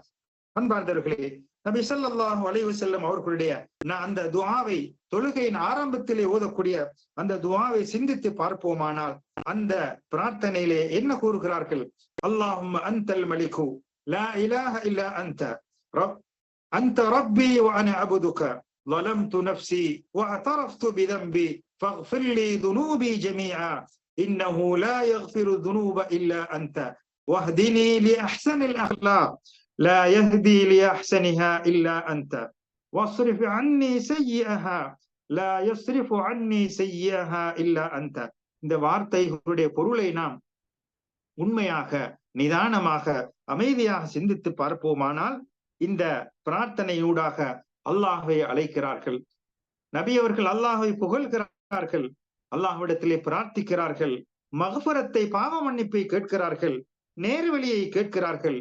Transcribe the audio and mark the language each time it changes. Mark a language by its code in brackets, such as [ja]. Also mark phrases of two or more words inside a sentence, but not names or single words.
[ta] அன்பார்ந்தவர்களே, நபி [ar] صلى الله عليه وسلم [ta] அவர்களுடைய அந்த துஆவை தொழுகையின் ஆரம்பத்திலே ஓதக்கூடிய அந்த துஆவை சிந்தித்து பார்ப்போமானால் அந்த பிரார்த்தனையிலே என்ன கூறுகிறார்கள்? [ar] اللهم أنت الملك لا إله إلا أنت ربي وأنا عبدك ظلمت نفسي واعترفت بذنبي فاغفر لي ذنوبي جميعا انه لا يغفر الذنوب الا انت واهدني لاحسن الاخلاق لا يهدي لأحسنها إلا أنت واصرف عني سيئها لا يصرف عني سيئها إلا أنت. [ta] இந்த வார்த்தைகளுடைய பொருளை நாம் உண்மையாக நிதானமாக அமைதியாக சிந்தித்து பார்ப்போமானால் இந்த பிரார்த்தனையூடாக அல்லாஹ்வை அழைக்கிறார்கள். நபி அவர்கள் அல்லாஹ்வை புகழ்கிறார்கள், அல்லாஹ்விடத்திலே பிரார்த்திக்கிறார்கள், மக்ஃபிரத்தை பாவ மன்னிப்பை கேட்கிறார்கள், நேர்வழியை கேட்கிறார்கள்.